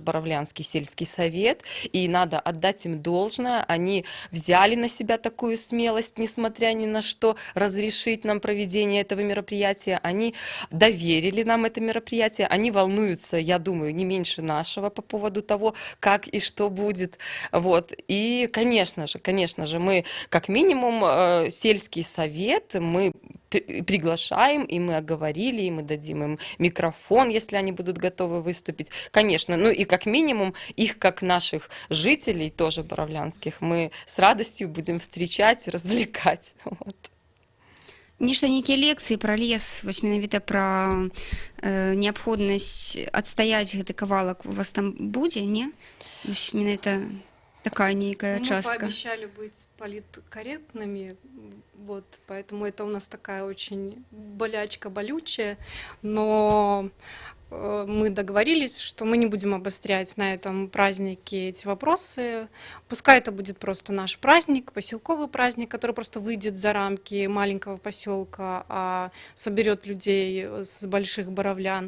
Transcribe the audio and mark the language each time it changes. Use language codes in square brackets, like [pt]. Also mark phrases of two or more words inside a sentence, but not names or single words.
[ru] Боровлянский сельский совет, и надо отдать им должное, они взяли на себя такую смелость, несмотря ни на что, разрешить нам проведение этого мероприятия, они доверили нам это мероприятие, они волнуются, я думаю, не меньше нашего по поводу того, как и что будет, вот, и, конечно же, мы как минимум сельский совет мы приглашаем, и мы оговорили, и мы дадим им микрофон, если они будут готовы выступить. Конечно, и как минимум их, как наших жителей, тоже боровлянских, мы с радостью будем встречать, развлекать. Вот. [be] Нешта нейкія лекцыі пра лес, вось менавіта пра неабходнасць адстаяць гэты кавалак у вас там будзе, не? Вось менавіта такая некая частка. [ru] Мы пообещали быть политкорректными, вот, поэтому это у нас такая очень болячка болючая, но мы договорились, что мы не будем обострять на этом празднике эти вопросы. Пускай это будет просто наш праздник, поселковый праздник, который просто выйдет за рамки маленького поселка, а соберет людей с больших Боровлян.